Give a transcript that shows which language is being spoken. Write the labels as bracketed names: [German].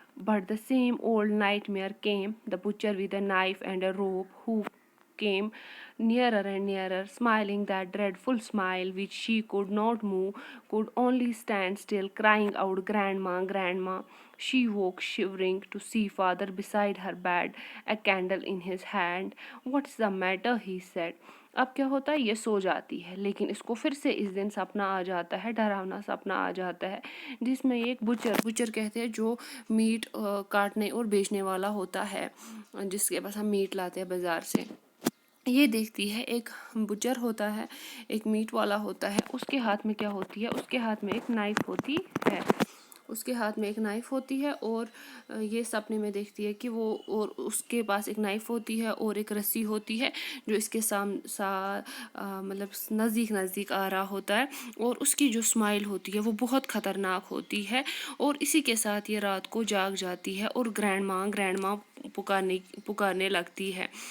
[English] but the same old nightmare came, the butcher with a knife and a rope, who came nearer and nearer, smiling that dreadful smile which she could not move, could only stand still, crying out, "Grandma, Grandma." She woke shivering to see father beside her bed, a candle in his hand. "What's the matter?" he said. [Urdu] اب کیا ہوتا ہے، یہ سو جاتی ہے لیکن اس کو پھر سے اس دن سپنا آ جاتا ہے، ڈراونا سپنا آ جاتا ہے، جس میں ایک بچر کہتے ہیں جو میٹ کاٹنے اور بیچنے والا ہوتا ہے، جس کے پاس ہم میٹ لاتے ہیں بازار سے۔ یہ دیکھتی ہے ایک بچر ہوتا ہے، ایک میٹ والا ہوتا ہے، اس کے ہاتھ میں کیا ہوتی ہے، اس کے ہاتھ میں ایک نائف ہوتی ہے، اس کے ہاتھ میں ایک نائف ہوتی ہے اور یہ سپنے میں دیکھتی ہے کہ وہ، اور اس کے پاس ایک نائف ہوتی ہے اور ایک رسی ہوتی ہے جو اس کے مطلب نزدیک آ رہا ہوتا ہے، اور اس کی جو اسمائل ہوتی ہے وہ بہت خطرناک ہوتی ہے، اور اسی کے ساتھ یہ رات کو جاگ جاتی ہے اور گرینڈ ماں پکارنے لگتی ہے۔